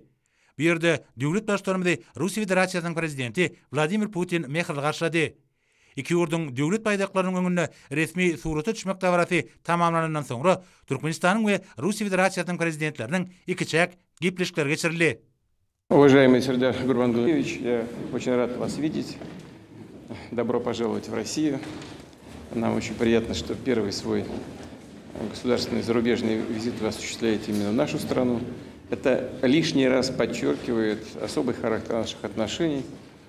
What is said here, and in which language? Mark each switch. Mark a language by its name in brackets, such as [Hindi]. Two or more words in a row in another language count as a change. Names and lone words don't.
[Turkmen] Bu ýerde döwlet başlarymyzy Russiýa Federasiýasynyň prezidenti Vladimir Putin mehirli garşylady. Iki ýurdun döwlet paýdaklarynyň öňünde resmi surata düşmek dabarasy tamamlanandan soňra Türkmenistanyň we Russiýa Federasiýasynyň prezidentleriniň ikiçäk gepleşikler geçirildi. [Russian] Уважаемый Сердар Гурбангулович, я очень рад вас видеть. Добро пожаловать в Россию. Нам очень приятно, что первый свой государственный зарубежный визит вы осуществляете именно в нашу страну. Это лишний раз подчеркивает особый характер наших отношений.